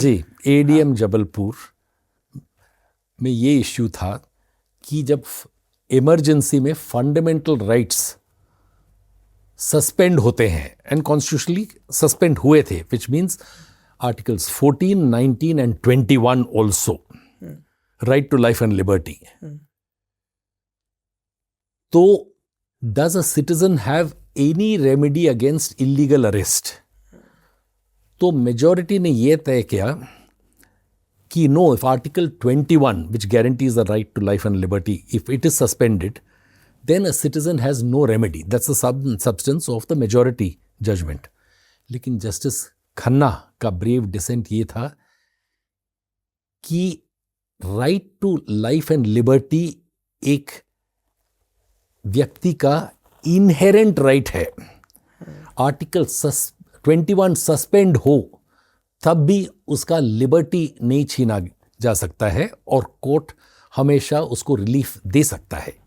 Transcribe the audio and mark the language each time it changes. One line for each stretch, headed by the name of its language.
Hindi: जी, ADM Jabalpur में ये issue था कि जब इमरजेंसी में फंडामेंटल राइट्स सस्पेंड होते हैं, एंड कॉन्स्टिट्यूशनली सस्पेंड हुए थे,
English: Which means articles 14, 19 and 21 also, right to life and liberty.
Hindi: तो
English: Does a citizen have any remedy against illegal arrest?
Hindi: तो मेजॉरिटी ने यह तय किया कि
English: no, if Article 21, which guarantees the right to life and liberty, if it is suspended, then a citizen has no remedy. That's the substance of the majority judgment.
Hindi: लेकिन justice Khanna का brave decent ये था कि right to life and liberty एक व्यक्ति का inherent right है. Article 21 suspend हो तब भी उसका लिबर्टी नहीं छीना जा सकता है और कोर्ट हमेशा उसको रिलीफ दे सकता है.